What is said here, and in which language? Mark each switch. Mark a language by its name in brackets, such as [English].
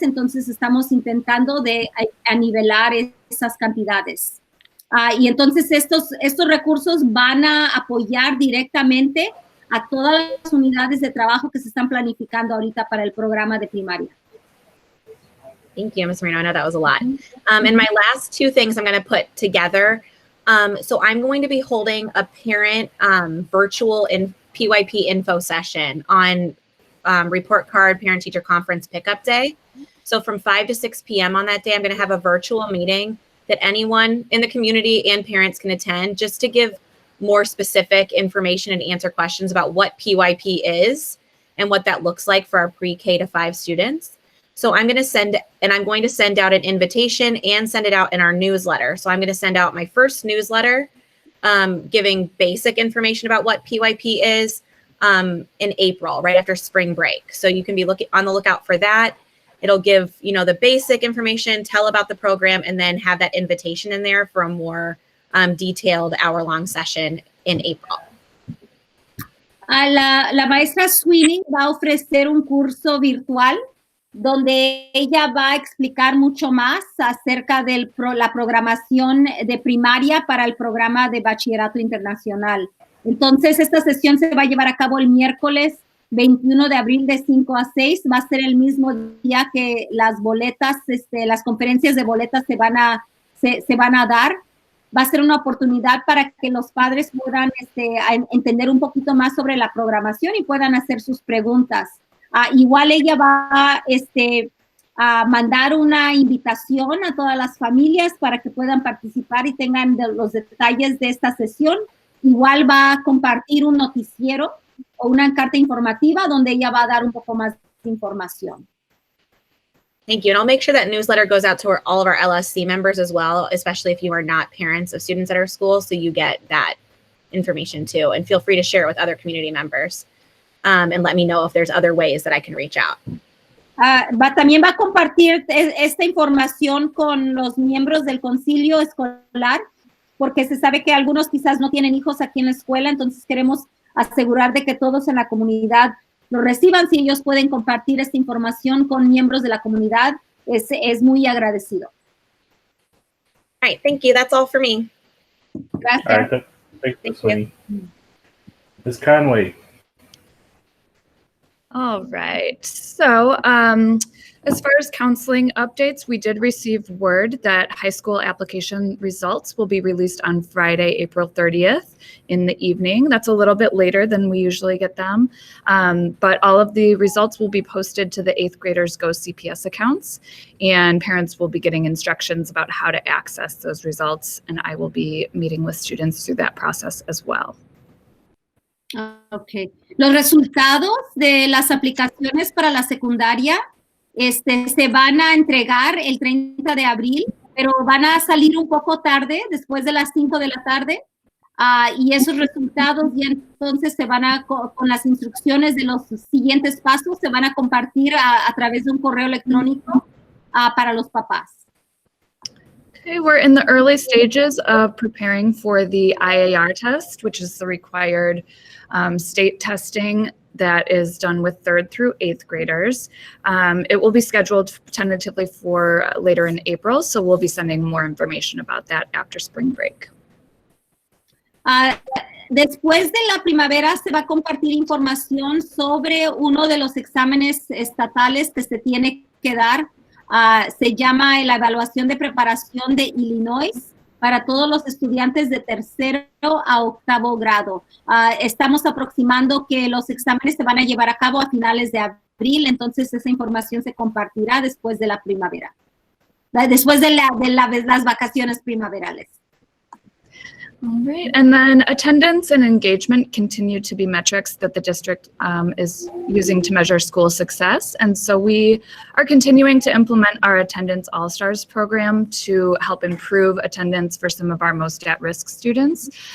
[Spanish] Entonces, estamos intentando de nivelar esas cantidades. Y entonces, estos recursos van a apoyar directamente a todas las unidades de trabajo que se están planificando ahorita para el programa de primaria. [English] Thank you, Ms. Marino. I know that was a lot. And my last two things I'm going to put together. So I'm going to be holding a parent virtual PYP info session on report card parent-teacher conference pickup day. So from 5 to 6 p.m. on that day, I'm going to have a virtual meeting that anyone in the community and parents can attend just to give more specific information and answer questions about what PYP is and what that looks like for our pre-K to 5 students. So I'm going to send out an invitation and send it out in our newsletter. So I'm going to send out my first newsletter giving basic information about what PYP is in April, right after spring break. So you can be on the lookout for that. It'll give, the basic information, tell about the program, and then have that invitation in there for a more detailed hour-long session in April. [Spanish] La maestra Sweeney va a ofrecer un curso virtual donde ella va a explicar mucho más acerca de la programación de primaria para el programa de bachillerato internacional. Entonces, esta sesión se va a llevar a cabo el miércoles 21 de abril de 5 a 6. Va a ser el mismo día que las boletas, las conferencias de boletas se van a dar. Va a ser una oportunidad para que los padres puedan entender un poquito más sobre la programación y puedan hacer sus preguntas. Igual ella va a mandar una invitación a todas las familias para que puedan participar y tengan los detalles de esta sesión. Igual va a compartir un noticiero o una carta informativa donde ella va a dar un poco más de información. [English] Thank you. And I'll make sure that newsletter goes out to all of our LSC members as well, especially if you are not parents of students at our school, so you get that information too. And feel free to share it with other community members. And let me know if there's other ways that I can reach out. [Spanish] También va a compartir esta información con los miembros del concilio escolar, porque se sabe que algunos quizás no tienen hijos aquí en la escuela, entonces queremos asegurar de que todos en la comunidad lo reciban. Si ellos pueden compartir esta información con miembros de la comunidad, es muy agradecido. [English] All right, thank you. That's all for me. [Spanish] Gracias. [English] All right, thank you, Sweeney. Ms. Conway. All right. So, as far as counseling updates, we did receive word that high school application results will be released on Friday, April 30th in the evening. That's a little bit later than we usually get them. But all of the results will be posted to the 8th graders Go CPS accounts, and parents will be getting instructions about how to access those results. And I will be meeting with students through that process as well. Ok. [Spanish] Los resultados de las aplicaciones para la secundaria se van a entregar el 30 de abril, pero van a salir un poco tarde, después de las 5 de la tarde, y esos resultados ya entonces se van a, con las instrucciones de los siguientes pasos, se van a compartir a través de un correo electrónico para los papás. [English] Okay, we're in the early stages of preparing for the Iar Test, which is the required state testing that is done with 3rd through 8th graders. It will be scheduled tentatively for later in April, so we'll be sending more information about that after spring break. [Spanish] Después de la primavera se va a compartir información sobre uno de los exámenes estatales que se tiene que dar. Se llama la evaluación de preparación de Illinois para todos los estudiantes de 3º a 8º grado. Estamos aproximando que los exámenes se van a llevar a cabo a finales de abril, entonces esa información se compartirá después de la primavera, después de las vacaciones primaverales. [English] All right, and then attendance and engagement continue to be metrics that the district is using to measure school success. And so we are continuing to implement our Attendance All-Stars program to help improve attendance for some of our most at-risk students.